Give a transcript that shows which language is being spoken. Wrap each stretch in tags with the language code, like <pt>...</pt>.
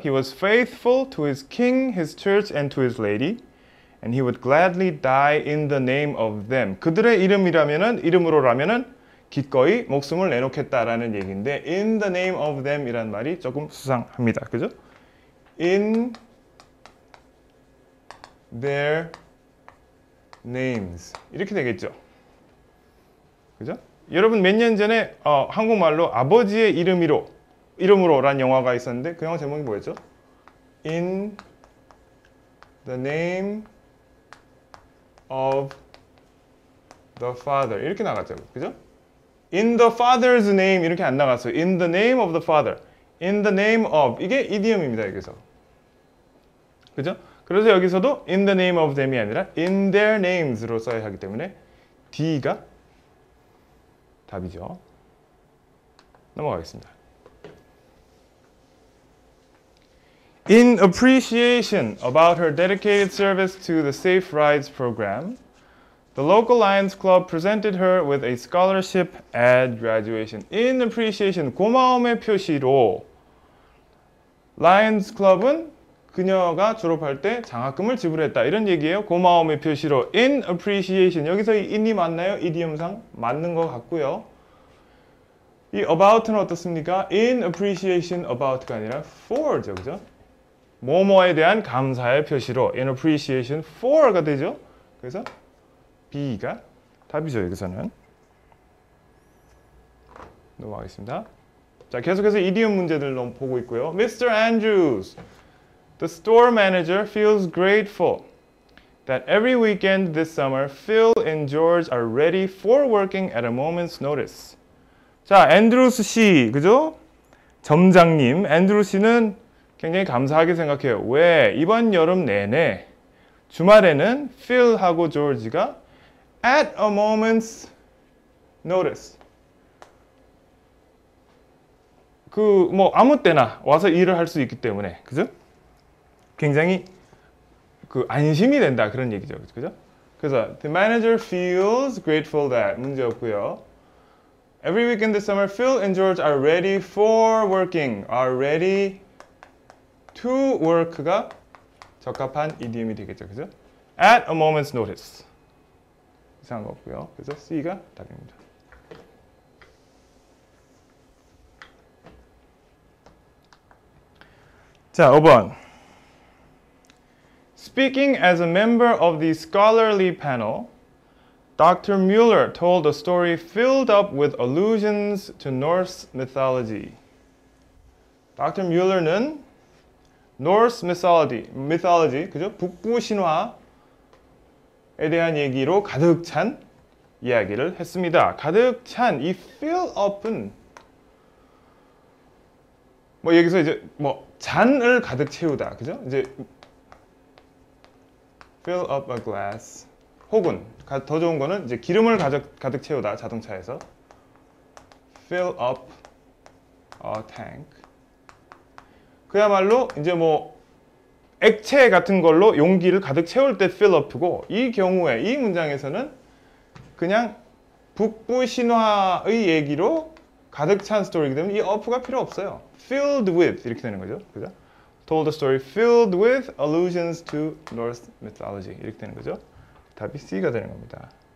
<en>He was faithful to his king, his church, and to his lady, and he would gladly die in the name of them.</en> <ko>그들의 이름으로라면은 기꺼이 목숨을 내놓겠다라는 얘기인데</ko> <en>in the name of them</en> <ko>이란 말이 조금 수상합니다. 그죠?</ko> <en>In their names</en> <ko>이렇게 되겠죠. 그죠? 여러분 몇 년 전에 한국말로 아버지의 이름으로란 영화가 있었는데 그 영화 제목이 뭐였죠?</ko> <en>In the name of the father</en> <ko>이렇게 나갔죠. 그죠?</ko> <en>In the father's name</en> <ko>이렇게 안 나갔어요.</ko> <en>In the name of the father. In the name of</en> <ko>이게 이디엄입니다. 여기서. 그죠? 그래서 여기서도</ko> <en>in the name of them</en> <ko>이 아니라</ko> <en>in their names</en> <ko>로 써야 하기 때문에 D가 답이죠. 넘어가겠습니다.</ko> <en>In appreciation about her dedicated service to the Safe Rides program, the local Lions Club presented her with a scholarship at graduation. In appreciation,</en> <ko>고마움의 표시로 Lions Club은 그녀가 졸업할 때 장학금을 지불했다. 이런 얘기예요. 고마움의 표시로</ko> <en>in appreciation.</en> <ko>여기서 이 in이 맞나요? 이디엄상 맞는 것 같고요. 이 about는 어떻습니까?</ko> <en>In appreciation about</en> <ko>가 아니라</ko> <en>for죠.</en> <ko>그죠? 뭐뭐에 대한 감사의 표시로</ko> <en>in appreciation for</en> <ko>가 되죠. 그래서 B가 답이죠. 여기서는. 넘어가겠습니다. 자, 계속해서 이디엄 문제들 보고 있고요.</ko> <en>Mr. Andrews. The store manager feels grateful that every weekend this summer, Phil and George are ready for working at a moment's notice.</en> <ko>자, 앤드루스 씨, 그죠? 점장님, 앤드루 씨는 굉장히 감사하게 생각해요. 왜? 이번 여름 내내 주말에는 Phil하고 George가</ko> <en>at a moment's notice.</en> <ko>아무 때나 와서 일을 할 수 있기 때문에, 그죠? 굉장히 안심이 된다 그런 얘기죠, 그죠?</ko> <en>그래서 the manager feels grateful that</en> <ko>문제 없고요.</ko> <en>Every weekend this summer, Phil and George are ready for working. Are ready to work</en> <ko>가 적합한 이디엄이 되겠죠, 그죠?</ko> <en>At a moment's notice.</en> <ko>이상한 거 없고요. 그래서 C가 답입니다. 자, 5번.</ko> <en>Speaking as a member of the scholarly panel, Dr. Mueller told a story filled up with allusions to Norse mythology. Dr.</en> <ko>Mueller는 Norse mythology, 그죠? 북부 신화에 대한 얘기로 가득 찬 이야기를 했습니다. 가득 찬 이 fill up은 여기서 이제 잔을 가득 채우다, 그죠?</ko> <en>이제 fill up a glass.</en> <ko>혹은 더 좋은 거는 이제 기름을 가득 채우다 자동차에서</ko> <en>fill up a tank.</en> <ko>그야말로 이제 액체 같은 걸로 용기를 가득 채울 때 fill up고 이 경우에 이 문장에서는 그냥 북부 신화의 얘기로 가득 찬 스토리이기 때문에 이 up가 필요 없어요.</ko> <en>filled with</en> <ko>이렇게 되는 거죠. 그죠?</ko> <en>told a story filled with allusions to Norse mythology</en> <ko>이렇게 되는 거죠. 답이 C가 되는 겁니다.</ko>